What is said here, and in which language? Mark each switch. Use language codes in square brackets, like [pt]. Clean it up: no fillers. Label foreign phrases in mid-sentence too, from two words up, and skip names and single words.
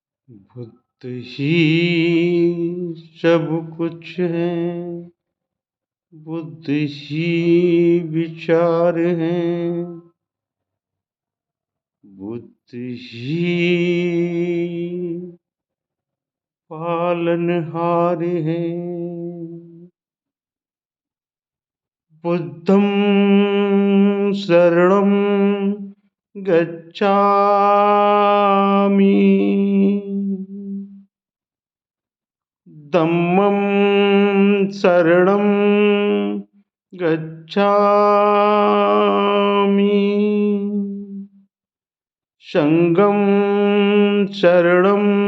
[hi] बुद्ध ही सब कुछ है, बुद्ध ही विचार है, बुद्ध ही पालनहार है। [pi] बुद्धं शरणं गच्छामि, धम्मं शरणं गच्छामि, संघं शरणं